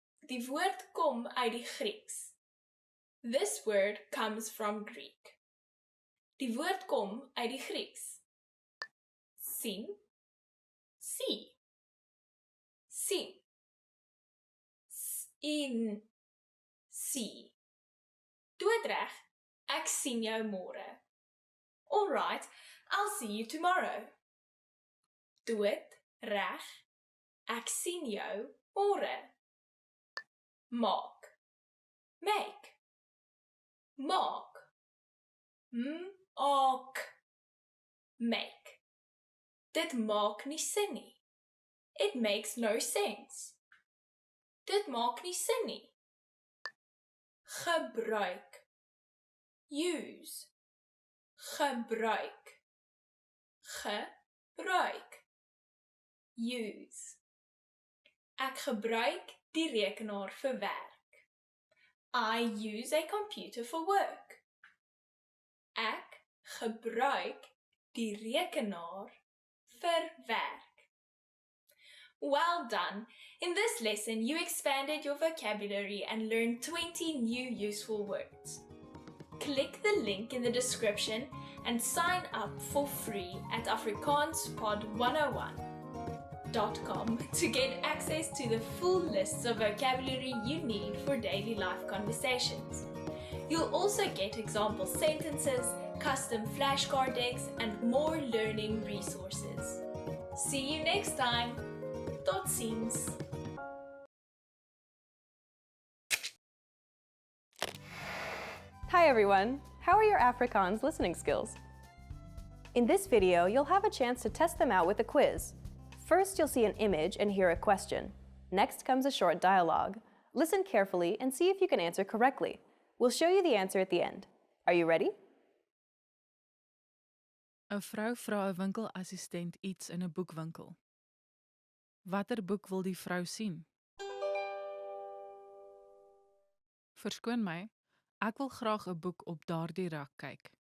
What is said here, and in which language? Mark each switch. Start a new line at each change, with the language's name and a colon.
Afrikaans: Die woord kom uit die Grieks.
English: This word comes from Greek.
Afrikaans: Die woord kom uit die Grieks. Sien. See. Sien. In. See. Doodreg, ek sien jou môre.
English: All right, I'll see you tomorrow.
Afrikaans: Doodreg, ek sien jou môre. Maak. Make. Maak. Maak. Make. Dit maak nie sin nie.
English: It makes no sense.
Afrikaans: Dit maak nie sin nie. Gebruik. Use. Gebruik. Gebruik. Use. Ek gebruik die rekenaar vir werk.
English: I use a computer for work.
Afrikaans: Ek gebruik die rekenaar vir werk.
English: Well done! In this lesson, you expanded your vocabulary and learned 20 new useful words. Click the link in the description and sign up for free at afrikaanspod101.com to get access to the full lists of vocabulary you need for daily life conversations. You'll also get example sentences, custom flashcard decks, and more learning resources. See you next time!
Afrikaans: Tot ziens!
English: Hi everyone! How are your Afrikaans listening skills? In this video, you'll have a chance to test them out with a quiz. First, you'll see an image and hear a question. Next comes a short dialogue. Listen carefully and see if you can answer correctly. We'll show you the answer at the end. Are you ready?
Afrikaans: 'n Vrou vra 'n winkelassistent iets in 'n boekwinkel. Watter boek wil die vrou sien? Verskoon my, ek wil graag 'n boek op daardie rak kyk.